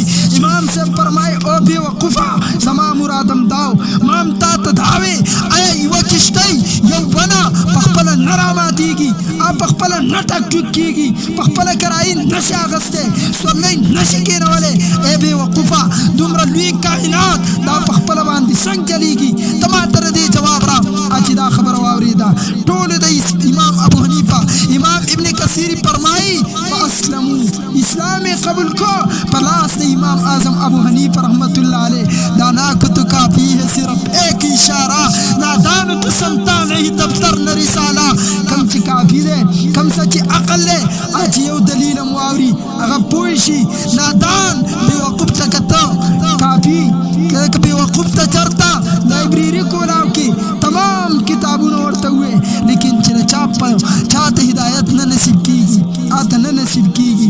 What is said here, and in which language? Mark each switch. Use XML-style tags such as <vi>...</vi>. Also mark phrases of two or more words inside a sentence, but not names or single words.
<ps>امام صاحب فرمایي او بېوقوفه زما مرادم داو مام تا ته دا وې ایا یوه کشتۍ یو ونه په خپله نه راماتېږي په خپله نه ټک ټوک کېږي په خپله کرایي نشي اغستی سورلۍ نشي کېنولی ای بېوقوفه دومره لوی کائنات دا په خپله باندې څنګه چلیږي. ته ما ته د دې جواب را چې دا خبره واورېده ټولو د امام ابو حنیفه امام ابن کثیر فرمایي فاسلمو اسلام قبول کو پر لاس د امام اعظم ابو حنیفه</ps> <ar>رحمت الله علیه</ar> <ur>دانا کو تو کافی ہے صرف ایک اشارہ نادان تو سمتا نہیں دفتر نہ رسالہ.</ur> <ps>کم چې کافی دی کم څه چې عقل دی چې یو دلیل هم واوري هغه پوه شي. نادان بېوقوف ته که ته کافي که بېوقوف ته چېرته لایبرري کولاو کې تمام کتابونه ورته ووایې لیکن چې د چا ته هدایت نه نصیب کېږي هغه ته نه نصیب کېږي.</ps>